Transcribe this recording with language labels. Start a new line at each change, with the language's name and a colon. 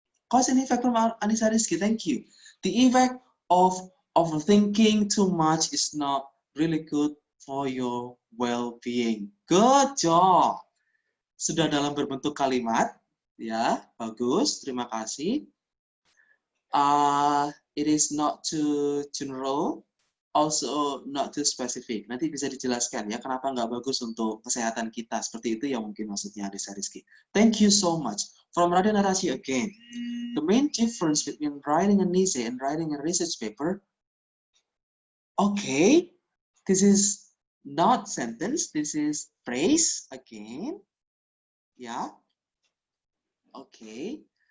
English: Cause and effect from Anissa Rizky, thank you. The effect of overthinking too much is not really good for your well-being. Good job.
Indonesian: Sudah dalam berbentuk kalimat, ya, bagus, terima kasih.
English: It is not too general, also not too specific.
Indonesian: Nanti bisa dijelaskan ya kenapa nggak bagus untuk kesehatan kita. Seperti itu yang mungkin maksudnya Anissa Rizky.
English: Thank you so much. From Raden Arasi again. The main difference between writing an essay and writing a research paper. Okay, this is not sentence, this is phrase again. Yeah. Okay.